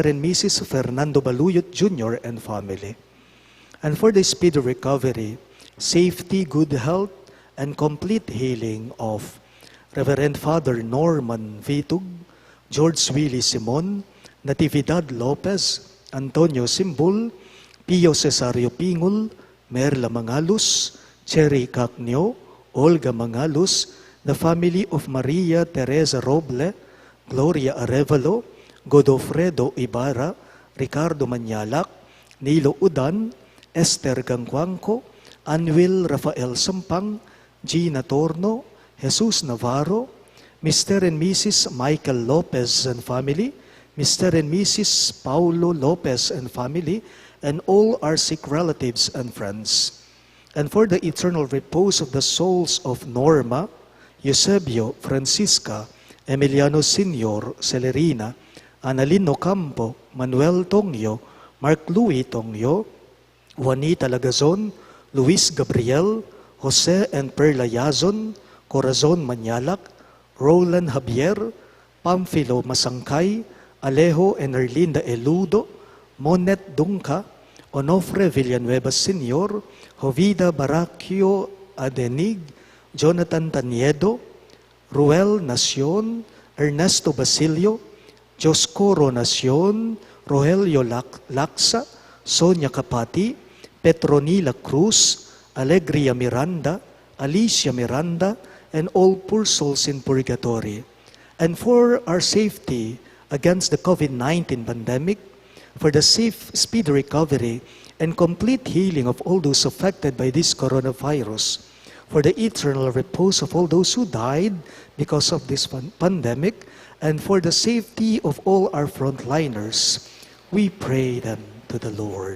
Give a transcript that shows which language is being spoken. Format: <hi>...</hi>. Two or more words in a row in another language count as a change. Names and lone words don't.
<en>and Mrs. Fernando Baluyot Jr. and family. And for the speedy recovery, safety, good health, and complete healing of Reverend Father Norman Vitug, George Willie Simon, Natividad Lopez, Antonio Simbul, Pio Cesario Pingul, Merla Mangalus, Cherry Cacnio, Olga Mangalus, the family of Maria Teresa Roble, Gloria Arevalo, Godofredo Ibarra, Ricardo Manyalak, Nilo Udan, Esther Gangwangco, Anwil Rafael Sampang, Gina Torno, Jesus Navarro, Mr. and Mrs. Michael Lopez and family, Mr. and Mrs. Paulo Lopez and family, and all our sick relatives and friends. And for the eternal repose of the souls of Norma, Eusebio, Francisca, Emiliano Senior, Celerina, Analino Campo, Manuel Tongyo, Mark Louis Tongyo, Juanita Lagazon, Luis Gabriel, Jose and Perla Yazon, Corazon Manyalak, Roland Javier, Pamphilo Masangkay, Alejo and Erlinda Eludo, Monet Dunca, Onofre Villanueva Senior, Jovida Baracchio Adenig, Jonathan Taniedo, Ruel Nacion, Ernesto Basilio, Joscoro Nacion, Rogelio Laksa, Sonia Capati, Petronila Cruz, Alegria Miranda, Alicia Miranda, and all poor souls in purgatory. And for our safety against the COVID-19 pandemic, for the safe, speedy recovery and complete healing of all those affected by this coronavirus, for the eternal repose of all those who died because of this pandemic, and for the safety of all our frontliners, we pray them to the Lord.</en>